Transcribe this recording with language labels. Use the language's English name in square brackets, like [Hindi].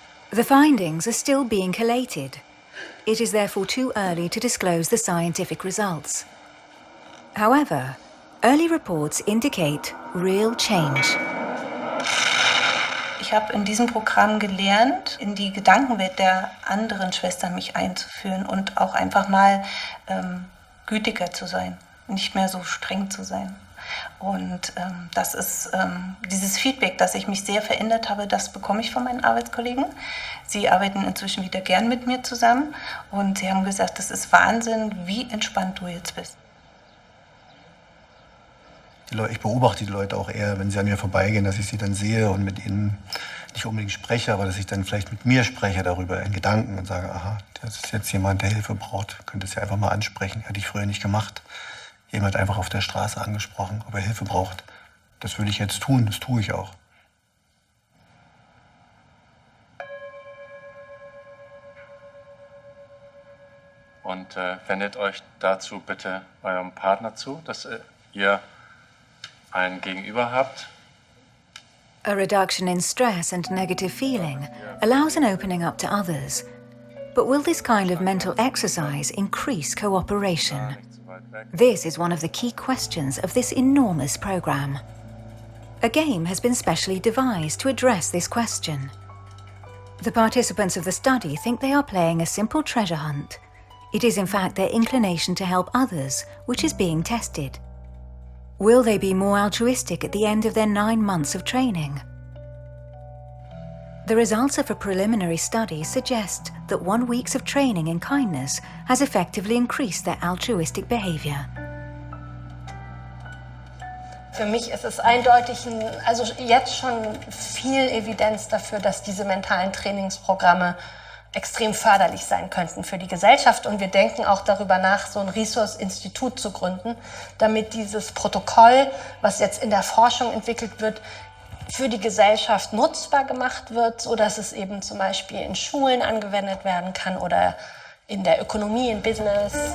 [English] The findings are still being collated. It is therefore too early to disclose the scientific results. However, early reports indicate real change. [German] Ich habe in diesem Programm gelernt, in die Gedankenwelt der anderen Schwester mich einzuführen und auch einfach mal gütiger zu sein, nicht mehr so streng zu sein. Und das ist dieses Feedback, dass ich mich sehr verändert habe, das bekomme ich von meinen Arbeitskollegen. Sie arbeiten inzwischen wieder gern mit mir zusammen und sie haben gesagt, das ist Wahnsinn, wie entspannt du jetzt bist. Ich beobachte die Leute auch eher, wenn sie an mir vorbeigehen, dass ich sie dann sehe und mit ihnen nicht unbedingt spreche, aber dass ich dann vielleicht mit mir spreche darüber in Gedanken und sage, aha, das ist jetzt jemand, der Hilfe braucht, könnte es ja einfach mal ansprechen. Hätte ich früher nicht gemacht. Jemand einfach auf der Straße angesprochen, ob er Hilfe braucht. Das würde ich jetzt tun, das tue ich auch. Und wendet euch dazu bitte eurem Partner zu, dass ihr ein Gegenüber habt. [English] A reduction in stress and negative feeling allows an opening up to others. But will this kind of mental exercise increase cooperation? This is one of the key questions of this enormous program. A game has been specially devised to address this question. The participants of the study think they are playing a simple treasure hunt. It is in fact their inclination to help others which is being tested. Will they be more altruistic at the end of their 9 months of training? The results of a preliminary study suggest that 1 week of training in kindness has effectively increased their altruistic behavior. [German] Für mich ist es eindeutig, also jetzt schon viel Evidenz dafür, dass diese mentalen Trainingsprogramme extrem förderlich sein könnten für die Gesellschaft. Und wir denken auch darüber nach, so ein Resource-Institut zu gründen, damit dieses Protokoll, was jetzt in der Forschung entwickelt wird, für die Gesellschaft nutzbar gemacht wird, sodass es eben zum Beispiel in Schulen angewendet werden kann oder in der Ökonomie, in Business.